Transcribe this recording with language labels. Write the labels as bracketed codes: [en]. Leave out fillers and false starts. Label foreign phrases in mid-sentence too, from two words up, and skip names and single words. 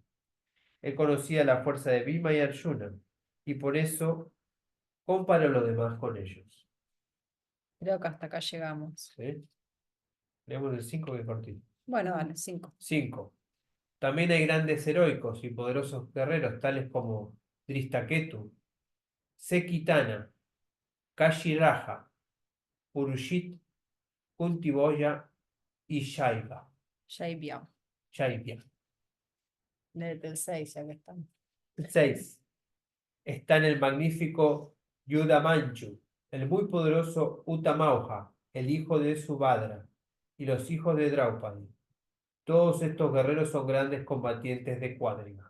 [es] Él conocía la fuerza de Bhima y Arjuna, y por eso comparo lo demás con ellos. Creo que hasta acá llegamos. ¿Sí? Leemos el 5 que es cortito. Bueno, dale, 5. 5. También hay grandes heroicos y poderosos guerreros, tales como Dristaketu, Sekitana, Kashiraja, Purushit, Kuntiboya y Shaiva. Shaibia. Shaibia. Desde el 6, ya que estamos. 6. Está en el magnífico Yudamanchu, el muy poderoso Utamauja, el hijo de Subhadra, y los hijos de Draupadi. Todos estos guerreros son grandes combatientes de cuadriga.